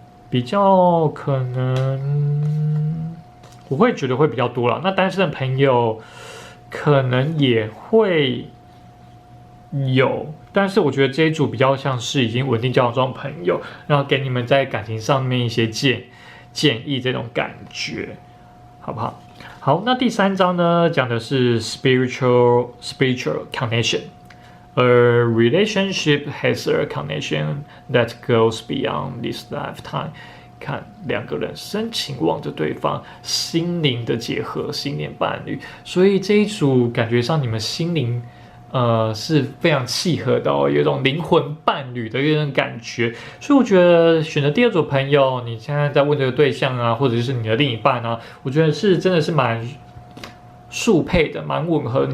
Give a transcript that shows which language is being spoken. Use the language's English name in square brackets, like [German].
[Chinese] 比较可能我会觉得会比较多了，那单身的朋友可能也会有，但是我觉得这一组比较像是已经稳定交往中的朋友，然后给你们在感情上面一些建议这种感觉，好不好？好，那第3章呢讲的是 [English] spiritual connection。 A relationship has a connection that goes beyond this lifetime。 [Chinese] 看两个人深情望着对方，心灵的结合，心灵伴侣。所以这一组感觉上你们心灵，是非常契合的哦，有一种灵魂伴侣的一种感觉。所以我觉得选择第二组朋友，你现在在问这个对象啊，或者是你的另一半啊，我觉得是真的是蛮速配的，蛮吻合。